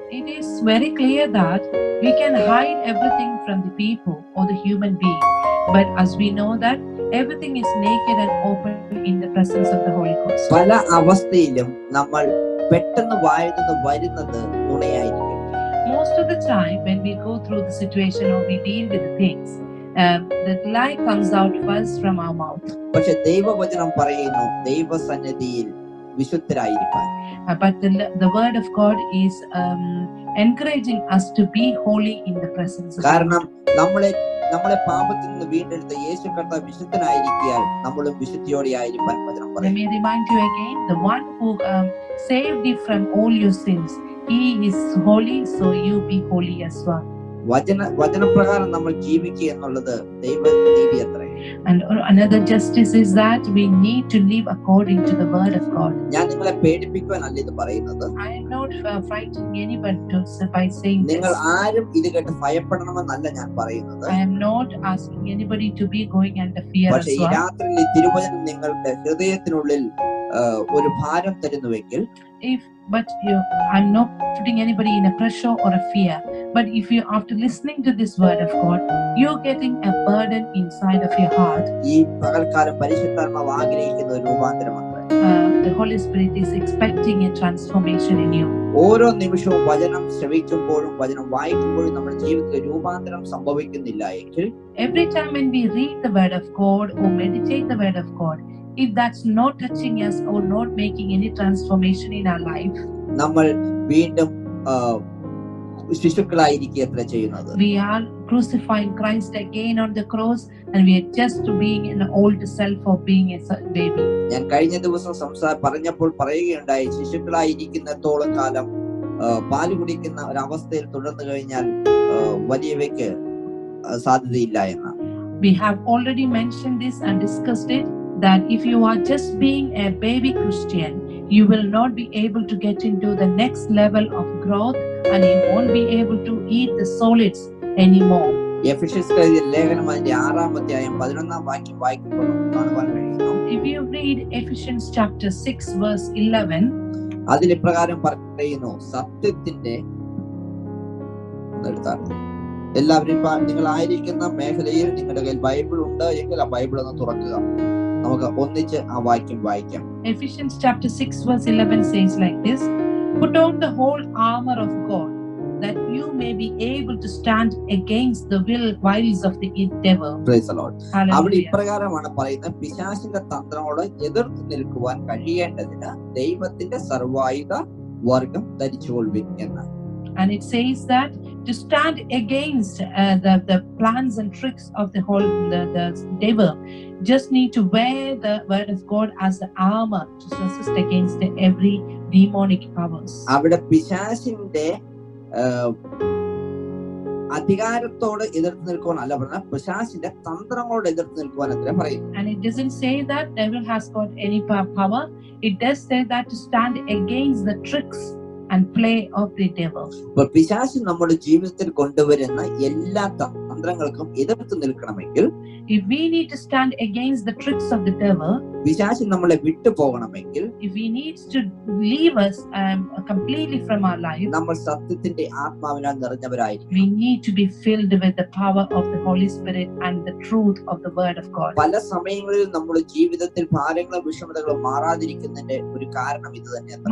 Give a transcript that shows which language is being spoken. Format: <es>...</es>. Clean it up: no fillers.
<en>It is very clear that we can hide everything from the people or the human being, but as we know that everything is naked and open in the presence of the Holy Ghost.</en> <ml>പല അവസ്ഥയിലും നമ്മൾ പെട്ടെന്ന് വായിൽ നിന്ന് വരുന്നത് നുണയായിരിക്കും.</ml> <en>Most of the time when we go through the situation or we deal with the things, the lie comes out first from our mouth.</en> <ml>പക്ഷെ ദൈവവചനം പറയുന്നു ദൈവസന്നിധിയിൽ വിശുദ്ധരായിരിക്കാൻ.</ml> <en>But the word of God is encouraging us to be holy in the presence of God.</en> <ml>കാരണം നമ്മളെ പാപത്തിൽ നിന്ന് വീണ്ടെടുത്ത യേശു കർത്താവ് വിശുദ്ധനായിരിക്കാൻ നമ്മളും വിശുദ്ധിയോടെ ആയിരിക്കാൻ വചനം</ml> <en>Let</en> <ml>പറയുന്നു.</ml> <en>me remind you again, the one who saved you from all your sins, he is holy, so you be holy as well.</en> <ml>വചനപ്രകാരം നമ്മൾ ജീവിക്കുക എന്നുള്ളത് ദൈവനീതി അത്രേ.</ml> <en>And another justice is that we need to live according to the word of God.</en> <ml>ഞാൻ നിങ്ങളെ പേടിപ്പിക്കുവാനല്ല ഇത് പറയുന്നത്.</ml> <en>I am not frightening anyone by saying this.</en> <ml>നിങ്ങൾ ആരും ഇത് കേട്ട് ഭയപ്പെടണമെന്നല്ല ഞാൻ പറയുന്നത്.</ml> <en>I am not asking anybody to be going under fear as</en> <ml>പക്ഷേ ഈ</ml> <en>well.</en> <ml>രാത്രിയിൽ ഈ തിരുവചനം നിങ്ങൾക്ക് ഹൃദയത്തിനുള്ളിൽ ഒരു ഭാരം തരുന്നുവെങ്കിൽ,</ml> <en>I'm not putting anybody in a pressure or a fear. But if you, after listening to this word of God, you're getting a burden inside of your heart,</en> <ml>ഈ പകൽക്കാലം പരിശുദ്ധാത്മാവ് ആഗ്രഹിക്കുന്ന ഒരു രൂപാന്തരമാണ്.</ml> <en>The Holy Spirit is expecting a transformation in you.</en> <ml>ഓരോ നിമിഷവും വചനം ശ്രവിക്കുമ്പോഴും വചനം വായിക്കുമ്പോഴും നമ്മുടെ ജീവിതത്തിൽ രൂപാന്തരം സംഭവിക്കുന്നില്ല എങ്കിൽ,</ml> <en>Every time when we read the word of God or meditate the word of God, if that's not touching us or not making any transformation in our life,</en> <ml>നമ്മൾ വീണ്ടും ശിശുക്കളായിരിക്കുക ചെയ്യുന്നത്.</ml> <en>We are crucifying Christ again on the cross and we are just being an old self or being a baby.</en> <ml>ഞാൻ കഴിഞ്ഞ ദിവസം പറഞ്ഞപ്പോൾ പറയുകയുണ്ടായി, ശിശുക്കളായിരിക്കുന്നത്തോളം കാലം പാല് കുടിക്കുന്ന ഒരവസ്ഥയിൽ തുടർന്നു കഴിഞ്ഞാൽ വലിയവയ്ക്ക് സാധ്യതയില്ല എന്ന്.</ml> <en>We have already mentioned this and discussed it, that if you are just being a baby Christian, you will not be able to get into the next level of growth and you won't be able to eat the solids anymore.</en> <ml>എഫെസ്യർക്കെഴുതിയ ലേഖനം അതിന്റെ 6-ാം അധ്യായം 11-ാം വാക്യം വായിക്കുമ്പോൾ കാണുവാൻ കഴിയുന്നു.</ml> <en>If you read Ephesians chapter 6 verse 11,</en> <ml>അതിൽ ഇപ്രകാരം പറയുന്നു, സത്യത്തിന്റെ എല്ലാവരും നിങ്ങൾ ആയിരിക്കുന്ന മേഖലയിൽ നിങ്ങളുടെ കയ്യിൽ ബൈബിൾ ഉണ്ട് എങ്കിൽ ആ ബൈബിൾ ഒന്ന് തുറക്കുക. നമുക്ക് ഒന്നിച്ച് ആ വാക്യം വായിക്കാം.</ml> <en>Ephesians chapter 6 verse 11 says like this: Put on the whole armor of God, that you may be able to stand against the wiles of the devil. Praise the Lord. Hallelujah.</en> <ml>അവിടെ ഇപ്രകാരമാണ് പറയുന്നത്, പിശാചിന്റെ തന്ത്രങ്ങളോട് എതിർത്ത് നിൽക്കുവാൻ കഴിയേണ്ടതിന് ദൈവത്തിന്റെ സർവായുധ വർഗം ധരിച്ചുകൊള്ളുവിൻ എന്ന്.</ml> <en>And it says that to stand against the plans and tricks of the devil, just need to wear the word of God as the armor to resist against every demonic powers.</en> <ml>അവിടെ പിശാചിന്റെ അധികാരത്തോട് എതിർത്ത് നിൽക്കുവാൻ അല്ല പറഞ്ഞ, പിശാചിന്റെ തന്ത്രങ്ങളോട് എതിർത്ത് നിൽക്കുവാൻ അത്ര പറയുന്നു.</ml> <en>And it doesn't say that devil has got any power. It does say that to stand against the tricks and play of the devil.</en> <ml>പിശാച് നമ്മുടെ ജീവിതത്തിൽ കൊണ്ടുവരുന്ന എല്ലാ തന്ത്രങ്ങൾക്കും എതിർത്ത് നിൽക്കണമെങ്കിൽ,</ml> <en>if we need to stand against the tricks of the devil,</en> <ml>പിശാച് നമ്മളെ വിട്ടു പോകണമെങ്കിൽ,</ml> <en>if he needs to leave us completely from our life,</en> <ml>നമ്മൾ സത്യത്തിന്റെ ആത്മാവിനാൽ നിറഞ്ഞവരായിരിക്കും.</ml> <en>we need to be filled with the power of the Holy Spirit and the truth of the word of God.</en> <ml>പല സമയങ്ങളിൽ നമ്മുടെ ജീവിതത്തിൽ ഭാരങ്ങളും വിഷമതകളും മാറാതിരിക്കുന്നതിന്റെ ഒരു കാരണം ഇത് തന്നെയാണ്.</ml>